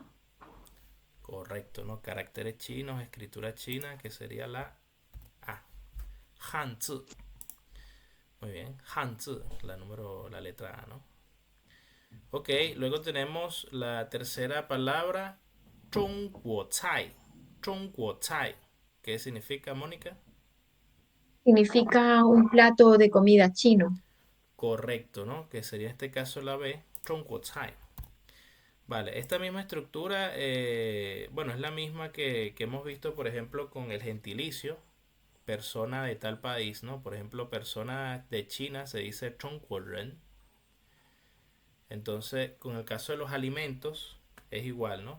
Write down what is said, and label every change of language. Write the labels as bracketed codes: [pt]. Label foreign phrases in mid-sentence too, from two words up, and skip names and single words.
[es] Correcto, ¿no? Caracteres chinos, escritura china, que sería la A. Hanzi. Muy bien. Hanzi, la letra A, ¿no? Ok, luego tenemos la tercera palabra, [zh] 中国菜. 中国菜. [es] ¿Qué significa, Mónica? Significa un plato de comida chino. Correcto, ¿no? Que sería en este caso la B, 中国菜. Vale, esta misma estructura, bueno, es la misma que hemos visto, por ejemplo, con el gentilicio, persona de tal país, ¿no? Por ejemplo, persona de China se dice 中国人. Entonces, con el caso de los alimentos, es igual, ¿no?